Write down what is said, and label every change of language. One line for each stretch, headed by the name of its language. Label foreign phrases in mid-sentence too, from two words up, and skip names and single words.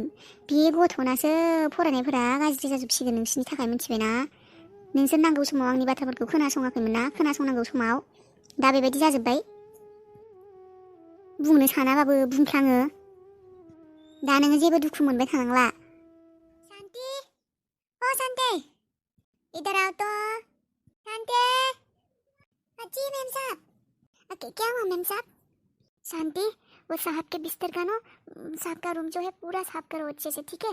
Bodo: बे गथ'नासो फरायनायफोरा गाज्रि जाजोबसिगोन नोंसोरनि थाखाय, मिन्थिबायना? नोंसोर नांगौ समाव आंनि बाथ्राफोरखौ खोनासङाखैमोन ना, खोनासंनांगौ समाव दा बेबायदि जाजोब्बाय। बुंनो सानाबाबो बुंफ्लाङो। दा नोङो जेबो दुखु मोनबाय थानांला।
Hindi: शांति, ओ शांति, इधर आओ तो। शांति, जी मैम साहब। क्या हुआ मैम साहब? शांति, वो साहब के बिस्तर का ना, साहब का रूम जो है पूरा साफ करो अच्छे से, ठीक है?